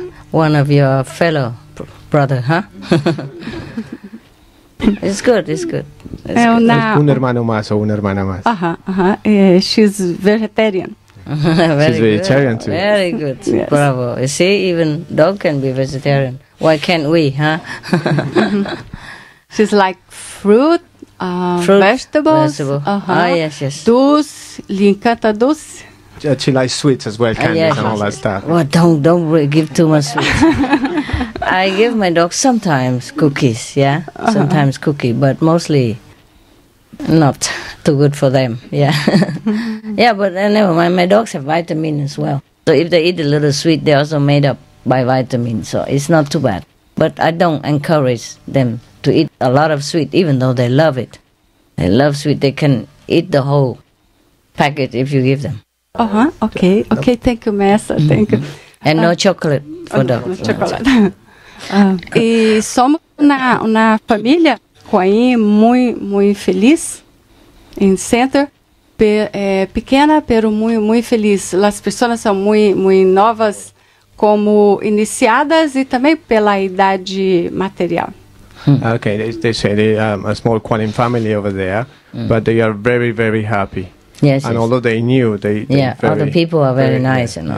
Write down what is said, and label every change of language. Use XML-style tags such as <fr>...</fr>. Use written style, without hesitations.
<en>One of your fellow brother, huh? It's good.</en> <es>Un hermano más o una hermana más.</es> <en>She's vegetarian. She's vegetarian too. Very good. Yes. Bravo. You see, even dog can be vegetarian. Why can't we, huh? She's like fruit, vegetables. Yes.</en> <pt>Doce, lhe encanta doce.</pt> <en>She likes sweets as well, candies and all that stuff. Well, don't give too much sweets. I give my dog sometimes cookies, sometimes cookie, but mostly not too good for them, but never mind, my dogs have vitamin as well. So if they eat a little sweet, they're also made up by vitamins, so it's not too bad. But I don't encourage them to eat a lot of sweet, even though they love it. They love sweet. They can eat the whole packet if you give them. Okay, thank you, Master, thank you. And no chocolate for dogs. No chocolate.</en> <pt>E somos uma família muito feliz em Center, pequena,</pt> <es>pero</es> <pt>muito feliz. As pessoas são muito novas como iniciadas e também pela idade material.</pt> <en>Okay, they say they a small Quán family over there, but they are very, very happy. Yes, and although they knew, they all the people are very nice.</en>